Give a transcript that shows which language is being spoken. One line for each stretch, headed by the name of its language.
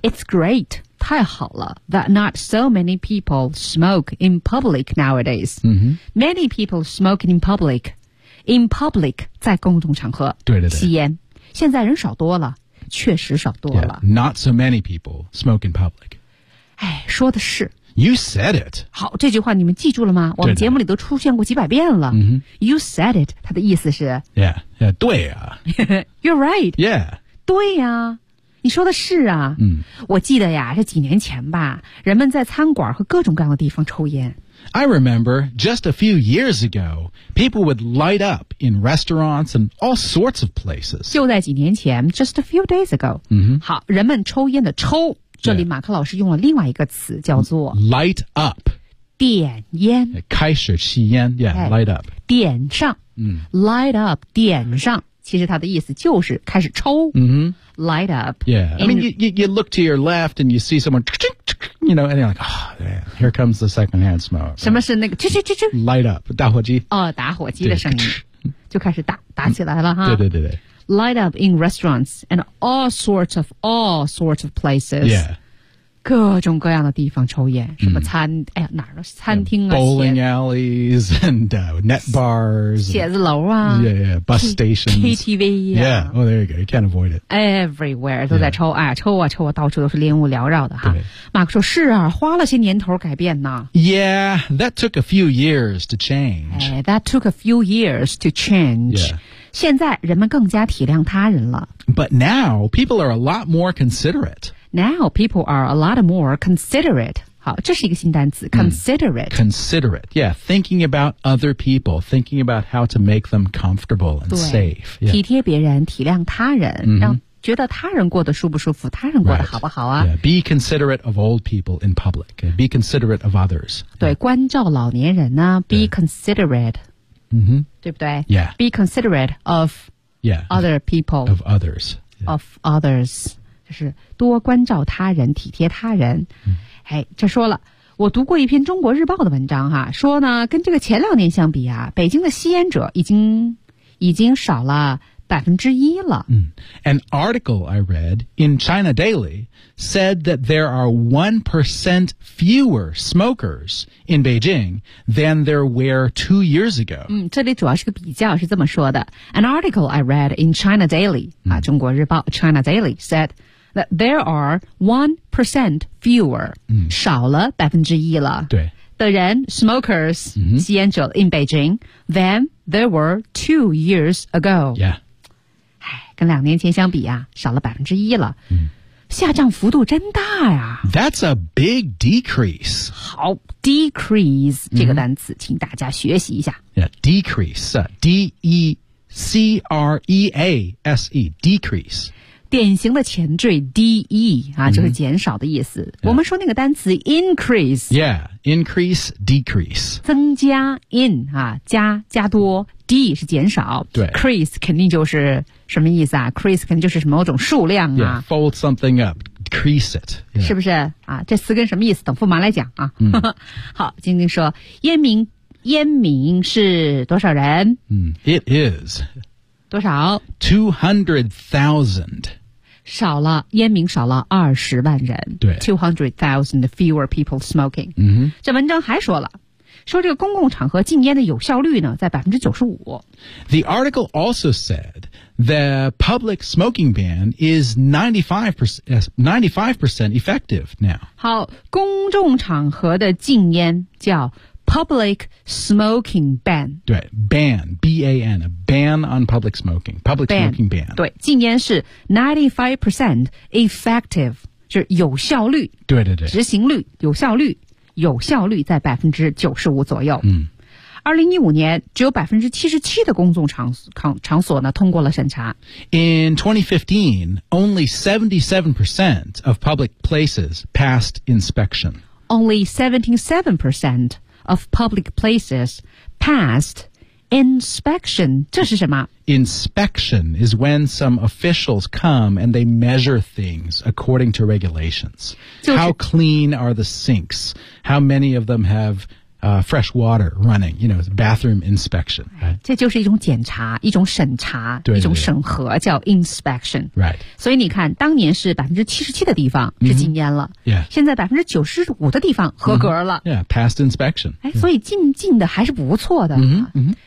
English: It's great,
Chinese: 太好了
English: that not so many people smoke in public nowadays、 mm-hmm. Many people smoke in public
Chinese: 在公众场合对对对吸烟现在人少多了确实少多了。
English: Yeah, not so many people smoke in public.
Chinese: 哎，说的是。
English: You said it.
Chinese: 好，这句话你们记住了吗？我们节目里都出现过几百遍了。 Mm-hmm.
English: You said it.
Chinese: 它的意思是。
English: Yeah, yeah,
Chinese: 对啊。
English: You're right. Yeah.
Chinese: 对啊。你说的是啊，嗯，我记得呀，这几年前吧，人们在餐馆和各种各样的地方抽烟。
English: I remember just a few years ago, people would light up in restaurants and all sorts of places.
Chinese: 就在几年前
English: ，just a few days ago. 嗯哼，
Chinese: 好，人们抽烟的抽，这里马克老师用了另外一个词，叫做
English: light up，
Chinese: 点烟，开始吸烟 ，
English: yeah, light up，
Chinese: 点上，嗯
English: ，light up，
Chinese: 点上。其实它的意思就是开始抽、 mm-hmm.
English: light up. Yeah, I mean, you look to your left and you see someone, you know, and you're like, oh, man, here comes the secondhand smoke.
Chinese: 什么是那个啾啾啾啾
English: light up,
Chinese: 打火机。哦，打火机的声音就开始打起来了哈。对对对对。
English: Light up in restaurants and all sorts of places. Yeah.
Chinese: 各种各样的地方抽烟，什么餐、mm. 哎呀哪儿都餐厅啊
English: ，bowling alleys and net bars，
Chinese: 写字楼啊
English: ，yeah bus stations
Chinese: KTV 呀、啊、
English: ，yeah oh there you go you can't avoid it
Chinese: everywhere 都在抽、yeah. 哎抽啊抽啊到处都是烟雾缭绕的哈。对，马克说是啊，花了些年头改变呢。
English: Yeah, that took a few years to change. Hey, that took a few years to change.、 Yeah.
Chinese: 现在人们更加体谅他人了。
English: But now, people are a lot more considerate. Now, people are a lot more considerate.
Chinese: 好，这是一个新单词
English: considerate.、 Mm, considerate, yeah. Thinking about other people, thinking about how to make them comfortable and safe.、Yeah.
Chinese: 体贴别人，体谅他人、 mm-hmm. 让觉得他人过得舒不舒服，他人过得好不好啊、
English: right. yeah. Be considerate of old people in public. Be considerate of others.
Chinese: 对、yeah. 关照老年人呢 be、
English: yeah. considerate. Mm-hmm.
Chinese: 对不对
English: Yeah. Be considerate of yeah, other people. Of others.、 Yeah. Of others.
Chinese: 就是多关照他人体贴他人。 Mm-hmm. 哎这说了我读过一篇中国日报的文章哈说呢跟这个前两年相比啊北京的吸烟者已经少了1%了。 Mm-hmm.
English: An article I read in China Daily said that there are 1% fewer smokers in Beijing than there were 2 years ago.
Chinese: 嗯，这里主要是个比较，是这么说的。
English: An article I read in China Daily,、mm-hmm. 啊、
Chinese: 中国日报
English: China Daily said that there are 1% fewer,、 mm-hmm.
Chinese: 少了1%了。对。的人
English: smokers,、mm-hmm.
Chinese: 吸烟者
English: in Beijing than there were 2 years ago. Yeah.
Chinese: 跟两年前相比啊少了1%了、嗯、下降幅度真大呀
English: That's a big decrease
Chinese: 好 decrease 这个单词、嗯、请大家学习一下
English: yeah, decrease、D-E-C-R-E-A-S-E decrease
Chinese: 典型的前缀 D-E、啊嗯、就是减少的意思、
English: yeah.
Chinese: 我们说那个单词 increase
English: yeah increase decrease
Chinese: 增加 in、啊、加多D 是减少 ，crease 肯定就是什么意思啊 ？crease 肯定就是某种数量啊。
English: Yeah, fold something up, crease it.、Yeah.
Chinese: 是不是啊？这词根什么意思？等驸马来讲啊。 Mm. 好，晶晶说，烟民是多少人
English: ？It is
Chinese: 多少
English: ？200,000
Chinese: 少了烟民少了200,000人。对
English: ，200,000 fewer people smoking。嗯，
Chinese: 这文章还说了。说这个公共场合禁烟的有效率呢在95%。
English: The article also said the public smoking ban is 95% effective now.
Chinese: 好公众场合的禁烟叫 public smoking ban.
English: 对 ban, B-A-N, a ban on public smoking, public ban, smoking ban.
Chinese: 对禁烟是 95% effective, 就是有效率对对对执行率有效率。有效率在95%左右。嗯， 2015年只有77%的公众场所呢通过了审查。
English: In 2015, only 77% of public places passed inspection. Only 77% of public places passed inspection.
Chinese: 这是什么
English: ？Inspection is when some officials come and they measure things according to regulations.、
Chinese: 就是、
English: How clean are the sinks? How many of them have、fresh water running? You know, bathroom inspection.、Right?
Chinese: 这就是一种检查，一种审查，对对对一种审核，叫 inspection.
English: Right.
Chinese: 所以你看，当年是77%的地方是禁烟了，
English: mm-hmm. yeah.
Chinese: 现在95%的地方合格了。
English: Mm-hmm. Yeah, passed inspection.
Chinese: 哎，所以禁的还是不错的。嗯、mm-hmm. 嗯、mm-hmm.